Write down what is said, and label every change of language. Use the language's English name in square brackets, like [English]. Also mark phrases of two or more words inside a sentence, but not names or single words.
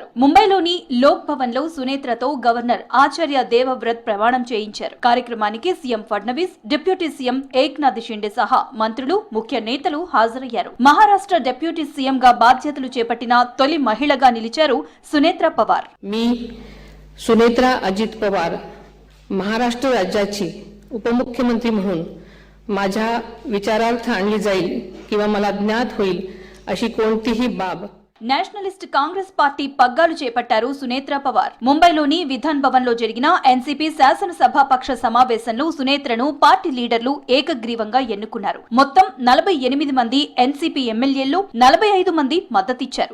[Telugu] ముంబైలోని లోక్ భవన్ లో సునేత్రతో గవర్నర్ ఆచార్య దేవవ్రత్ ప్రమాణం చేయించారు. కార్యక్రమానికి సీఎం ఫడ్నవీస్, డిప్యూటీ సీఎం ఏక్నాథ్ షిండే సహా మంత్రులు, ముఖ్య నేతలు హాజరయ్యారు. మహారాష్ట్ర డిప్యూటీ సీఎంగా బాధ్యతలు చేపట్టిన తొలి మహిళగా నిలిచారు సునేత్ర పవార్. [Marathi] मी सुनेत्रा अजित पवार महाराष्ट्र राज्याची उपमुख्यमंत्री म्हणून माझ्या विचारार्थ आणली जाईल किंवा मला ज्ञात होईल अशी कोणतीही बाब. [Telugu] నేషనలిస్ట్ కాంగ్రెస్ పార్టీ పగ్గాలు చేపట్టారు సునేత్ర పవార్. ముంబైలోని విధాన్ భవన్ లో జరిగిన ఎన్సీపీ శాసనసభాపక్ష సమావేశంలో సునేత్రను పార్టీ లీడర్లు ఏకగ్రీవంగా ఎన్నుకున్నారు. మొత్తం 48 మంది ఎన్సీపీ ఎమ్మెల్యేల్లో 45 మంది మద్దతిచ్చారు.